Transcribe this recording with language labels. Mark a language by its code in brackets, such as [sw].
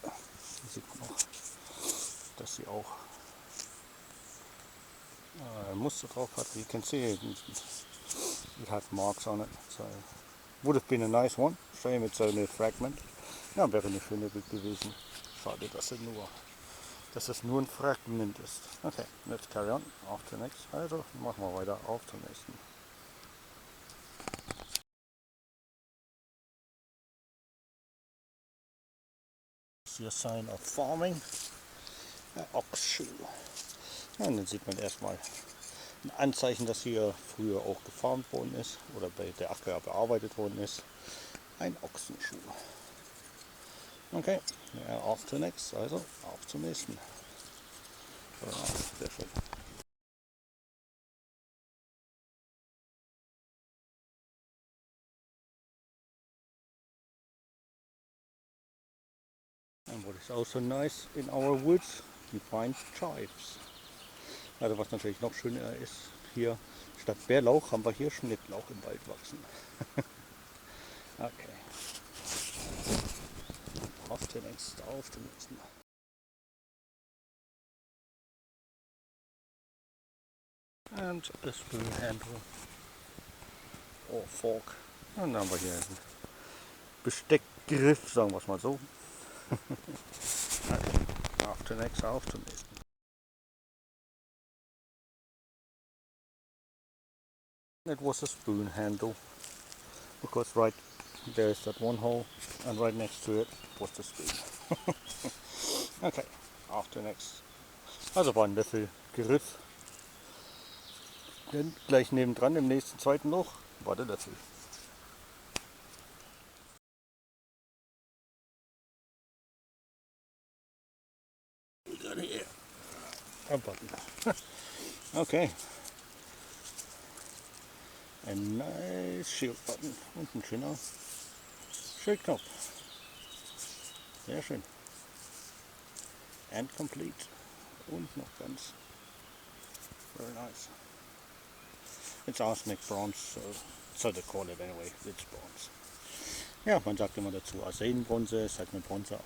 [de] Hier sieht man auch, dass sie auch ein Muster drauf hat. [en] You can see it had marks on it. So would have been a nice one. Shame it's only a fragment. [de] Ja, wäre eine schöne Bild gewesen. Schade, dass es nur ein Fragment ist. Okay, [en] let's carry on. [de] Auf zur nächsten. Also machen wir weiter auf zur nächsten. [en] See a sign of farming. Ochsschuh. [de] Ja, und dann sieht man erstmal ein Anzeichen, dass hier früher auch gefarmt worden ist oder bei der Acker bearbeitet worden ist. Ein Ochsenschuh. Okay, ja, auf zur nächsten, also auf zum nächsten. Ja, sehr schön. [en] And what is also nice in our woods, you find chives. [de] Also was natürlich noch schöner ist, hier statt Bärlauch haben wir hier Schnittlauch im Wald wachsen. Okay. Auf zum nächsten, auf zum nächsten. [en] And a spoon handle or fork. [de] Und dann haben wir hier einen Besteckgriff, sagen wir es mal so. Okay. Auf zum nächsten, auf zum nächsten. [en] It was a spoon handle because right there's that one hole and right next to it was the spoon. Okay, after next. [de] Also war ein Löffelgriff. Denn gleich nebendran im nächsten zweiten Loch war der Löffel. [en] A button. Okay. [de] Ein [en] nice Shield Button [de] und ein schöner Schildknopf. Sehr schön. [en] And complete. [de] Und noch ganz. [en] Very nice. It's arsenic bronze, so they call it anyway. It's bronze. [de] Ja, man sagt immer dazu Arsenbronze, ist halt eine Bronzeart.